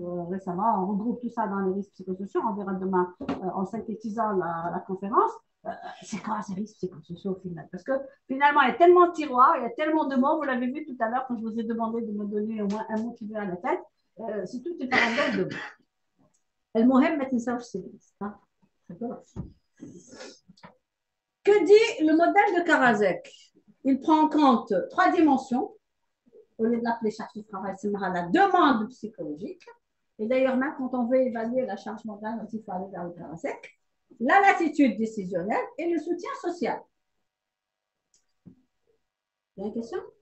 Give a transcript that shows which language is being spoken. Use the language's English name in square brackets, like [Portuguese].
[French] Récemment, on regroupe tout ça dans les risques psychosociaux. On verra demain, en synthétisant la conférence, c'est quoi ces risques psychosociaux au final? Parce que finalement, il y a tellement de tiroirs, il y a tellement de mots. Vous l'avez vu tout à l'heure quand je vous ai demandé de me donner au moins un mot qui vient à la tête. C'est toute une parenthèse de mots. [Arabic] المهم ما تنساوش السيريس. [French] Que dit le modèle de Karasek? Il prend en compte trois dimensions. Au lieu de l'appeler charge de travail, c'est la demande psychologique. Et d'ailleurs, même quand on veut évaluer la charge mentale, il faut aller vers le Karasek. La latitude décisionnelle et le soutien social. Il y a une question?